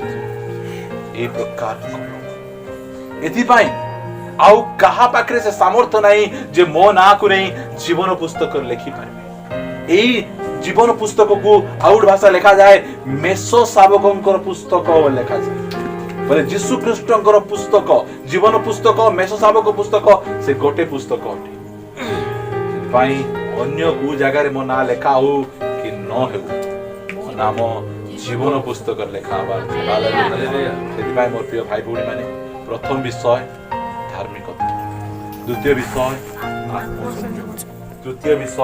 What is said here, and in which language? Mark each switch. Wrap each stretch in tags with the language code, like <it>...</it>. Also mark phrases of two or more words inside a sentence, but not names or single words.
<or>এই ପ୍ରକାର ଏଥିପାଇଁ ଆଉ କାହା ପାଖରେ ସେ ସାମର୍ଥ୍ୟ ନାହିଁ ଯେ ମୋ ନାଁକୁ ନେଇ ଜୀବନ ପୁସ୍ତକରେ ଲେଖିପାରିବେ। ଏଇ ଜୀବନ ପୁସ୍ତକକୁ ଆଉ ଗୋଟେ ଭାଷା ଲେଖାଯାଏ ମେଷ ଶାବକଙ୍କର ପୁସ୍ତକ ଲେଖାଯାଏ। ବୋଲେ ଯୀଶୁ ଖ୍ରୀଷ୍ଟଙ୍କର ପୁସ୍ତକ ଜୀବନ ପୁସ୍ତକ ମେଷ ଶାବକ ପୁସ୍ତକ ସେ ଗୋଟେ ପୁସ୍ତକ ଅଟେ ସେଥିପାଇଁ ଅନ୍ୟ କୋଉ ଜାଗାରେ ମୋ ନାଁ ଲେଖା ହଉ କି ନ ହେଉ ମୋ ନାମ ଜୀବନ ପୁସ୍ତକରେ ଲେଖା ହବା ସେଥିପାଇଁ ମୋର ପ୍ରିୟ ଭାଇ ଭଉଣୀ ମାନେ ପ୍ରଥମ ବିଷୟ ଧାର୍ମିକତା ଦ୍ୱିତୀୟ ବିଷୟ ଆତ୍ମସଂଯମ ତୃତୀୟ ବିଷୟ</or>